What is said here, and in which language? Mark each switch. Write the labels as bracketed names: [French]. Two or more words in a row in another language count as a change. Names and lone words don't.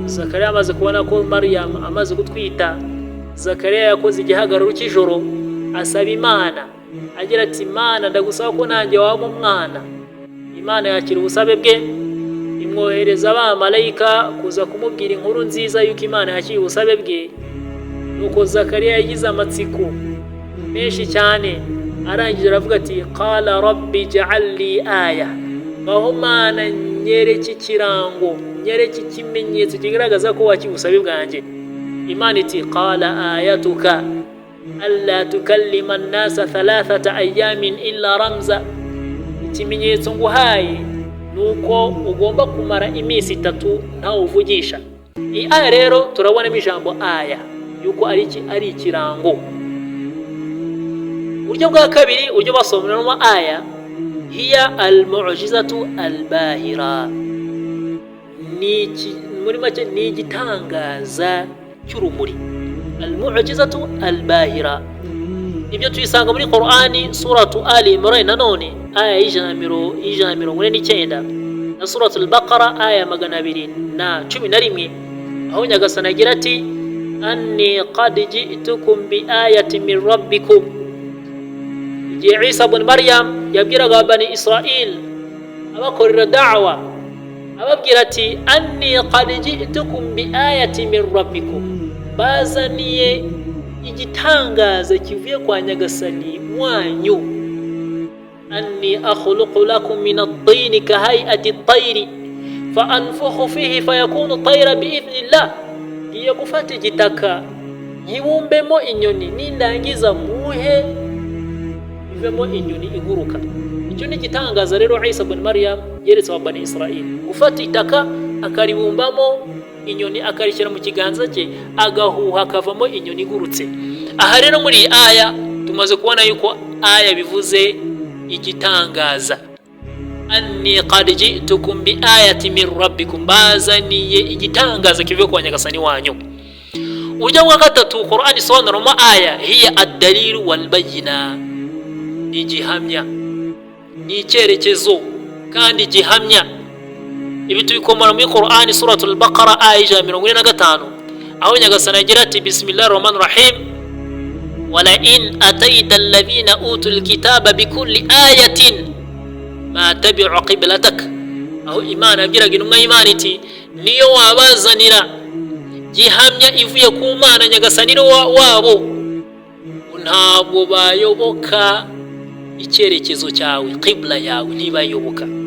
[Kinyarwanda] Zakariya amaze kubona ko Maryam amaze gutwita, Zakariya yakoze igihagararo cy'ijoro asaba Imana, agira ati Imana ndagusaba ko nanjye waba umwana. Imana yakira ubusabe bwe, imwohereza abamarayika kuza kumubwira inkuru nziza yuko Imana yakira ubusabe bwe. Nuko Zakariya yagize amatsiko menshi cyane, arangije aravuga ati [Arabic] قال رب اجعل لي آية, [Kinyarwanda] ngaho Mana nyereke ikirango, nyereke ikimenyetso kigaragaza ko wakira ubusabe bwanjye. Imana iti [Arabic] قال آيتك ألا تكلم الناس ثلاثة أيام إلا رمزا, [Kinyarwanda] ikimenyetso nguhaye nuko ugomba kumara iminsi 3 ntawe uvugisha. Iyi aya rero turabonamo ijambo aya yuko ari ikirango. Uburyo bwa kabiri uburyo basobanuramo aya, [Arabic] هي المعجزة الباهرة, [Kinyarwanda] muri make ni igitangaza cy'urumuri. [Arabic] المعجزة الباهرة, [Kinyarwanda] ibyo tuyisanga muri Qur'ani suratu Ali Imran nanone aya 149, na suratul baqara aya 211 aho nyagasani agira ati [Arabic] أني قد جئتكم بآية من ربكم. [Kinyarwanda] igihe Isa ibn Maryam yabwiraga bani Israel abakorera da'wa ababwira ati [Arabic] أني قد جئتكم بآية من ربكم, [Kinyarwanda] bazaniye igitangaza kivuye kwa nyagasani wanyu. [Arabic] أني أخلق لكم من الطين كهيئة الطير فأنفخ فيه فيكون طيرا بإذن الله. [Kinyarwanda] Giye gufata igitaka nyibumbemo inyoni, nindangiza muhe ivemo inyoni iguruka. Icyo ni gitangaza rero Isa ibn Maryam yeretse abani Israel, gufata itaka akaribumbamo inyoni akarishyira mu kiganza cye agahuha akavamo inyoni igurutse. Aha rero muri iyi aya tumaze kubona yuko aya bivuze igitangaza. [Arabic] أني قد جئتكم بآية من ربكم, [Kinyarwanda] bazaniye igitangaza kivuye kwa nyagasani wanyu. Uburyo bwa gatatu Qur'an isobanuramo aya [Arabic] هي الدليل والبينة, [Kinyarwanda] ni gihamya, ni icyerekezo kandi gihamya. Ibi tubikomora muri Qur'an suratul baqara aya 145 aho nyagasani agira ati [Arabic] بسم الله الرحمن الرحيم ولئن أتيت الذين أوتوا الكتاب بكل آية ما تبعوا قبلتك. [Kinyarwanda] Aho Imana yabwiraga intumwa y'Imana iti niyo wabazanira gihamya ivuye ku Mana nyagasani wabo, ntabwo bayoboka icyerekezo cyawe, qibla yawe ntibayoboka.